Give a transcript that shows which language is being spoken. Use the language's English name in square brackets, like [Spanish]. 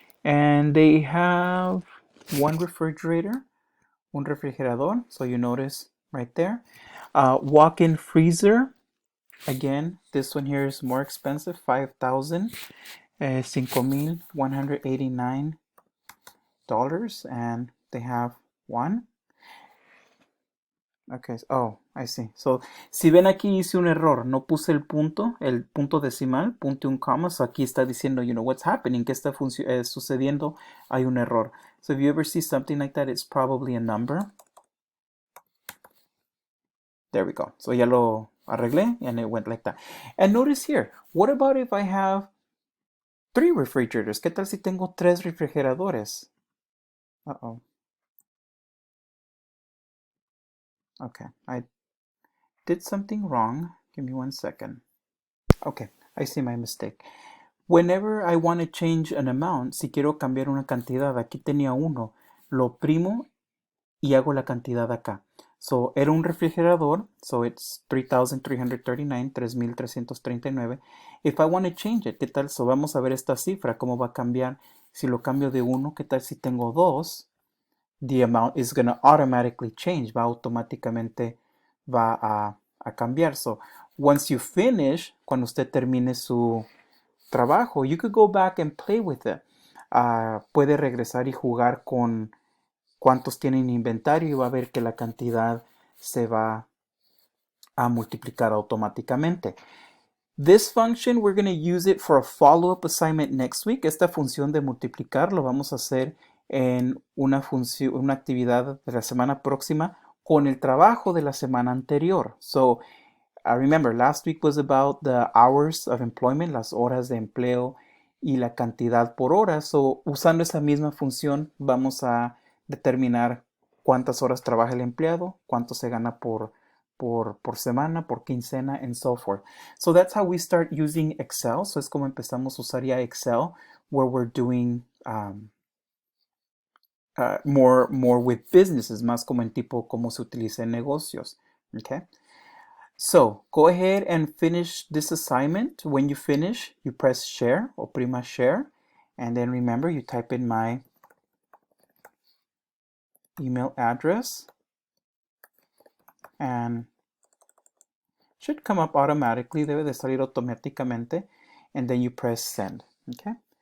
[English] And they have one refrigerator, [Spanish] un refrigerador, [English] so you notice right there. Walk-in freezer, again, this one here is more expensive, 5,000, $5,189, and they have one. Okay, oh, I see. [Spanish] So, si ven aquí hice un error, no puse el punto decimal, punto y un coma, so aquí está diciendo, [English] you know, what's happening, [Spanish] qué está sucediendo, hay un error. [English] So if you ever see something like that, it's probably a number. There we go. So [Spanish] ya lo arreglé, [English] and it went like that. And notice here, what about if I have 3 refrigerators? [Spanish] ¿Qué tal si tengo 3 refrigeradores? [English] Uh-oh. Okay, I did something wrong. Give me 1 second. Okay, I see my mistake. Whenever I want to change an amount, [Spanish] si quiero cambiar una cantidad, aquí tenía 1, lo oprimo y hago la cantidad acá. [English] So, [Spanish] era un refrigerador, [English] so it's 3,339, 3,339. If I want to change it, [Spanish] ¿qué tal? So, vamos a ver esta cifra, cómo va a cambiar. Si lo cambio de 1, ¿qué tal si tengo 2? [English] The amount is going to automatically change, [Spanish] va automáticamente a cambiar. [English] So, once you finish, [Spanish] cuando usted termine su trabajo, [English] you could go back and play with it. [Spanish] Puede regresar y jugar con cuántos tienen inventario y va a ver que la cantidad se va a multiplicar automáticamente. [English] This function, we're going to use it for a follow-up assignment next week. [Spanish] Esta función de multiplicar lo vamos a hacer en una actividad de la semana próxima con el trabajo de la semana anterior. [English] So, remember, last week was about the hours of employment, [Spanish] las horas de empleo y la cantidad por hora. So, usando esa misma función, vamos a determinar cuántas horas trabaja el empleado, cuánto se gana por semana, por quincena, [English] and so forth. So that's how we start using Excel. [Spanish] So es como empezamos a usar ya Excel, [English] where we're doing more with businesses, [Spanish] más como en tipo cómo se utiliza en negocios. [English] Okay. So go ahead and finish this assignment. When you finish, you press share, [Spanish] oprima share, [English] and then remember you type in my email address, and should come up automatically, [Spanish] debe de salir automáticamente, [English] and then you press send. Okay.